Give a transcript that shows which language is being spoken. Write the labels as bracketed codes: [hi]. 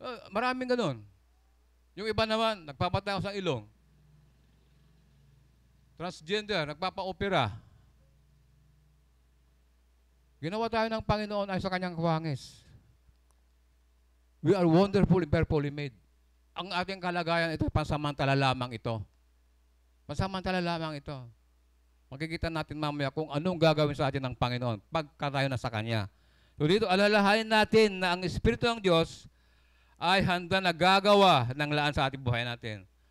[tl] Maraming ganun. Yung iba naman, nagpapatayo sa ilong. Transgender, nagpapa-opera. Ginawa tayo ng Panginoon ay sa kanyang kawangis. [en] We are wonderfully, fearfully made. [tl] Ang ating kalagayan ito, pansamantala lamang ito. Pansamantala lamang ito. Makikita natin mamaya kung anong gagawin sa atin ng Panginoon pagka tayo na sa Kanya. So dito, alalahanin natin na ang Espiritu ng Diyos ay handa na gagawa ng laan sa ating buhay natin.